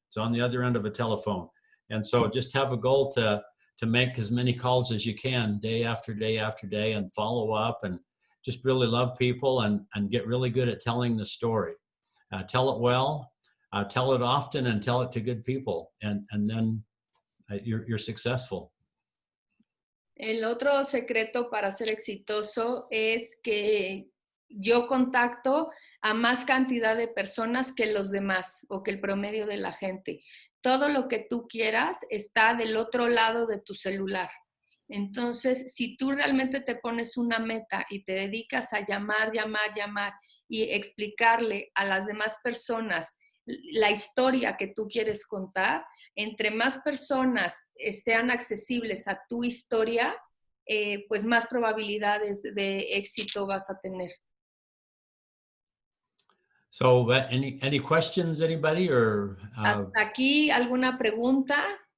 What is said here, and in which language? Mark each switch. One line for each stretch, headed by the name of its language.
English: It's on the other end of a telephone. And so just have a goal to make as many calls as you can day after day after day and follow up and just really love people and get really good at telling the story. Tell it well, tell it often, and tell it to good people. And then you're successful.
Spanish: El otro secreto para ser exitoso es que yo contacto a más cantidad de personas que los demás o que el promedio de la gente. Todo lo que tú quieras está del otro lado de tu celular. Entonces, si tú realmente te pones una meta y te dedicas a llamar y explicarle a las demás personas la historia que tú quieres contar, entre más personas sean accesibles a tu historia, pues más probabilidades de éxito vas a tener.
English: So any questions, anybody? Or
Spanish: ¿Hasta aquí alguna pregunta?